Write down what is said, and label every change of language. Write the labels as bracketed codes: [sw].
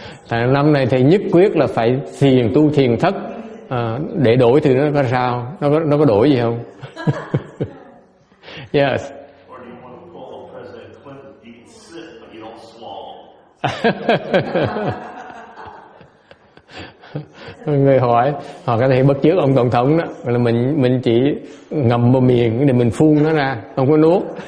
[vi] Năm này thầy nhất quyết là phải tu thiền thất, để đổi thì nó có sao? Nó có đổi gì không? [en] Yes. Or do you want to follow President Clinton? You can sit, but you don't swallow. [vi] Người hỏi, họ có thể bắt chước ông tổng thống đó, là mình chỉ ngậm vào miệng để mình phun nó ra, không có nuốt.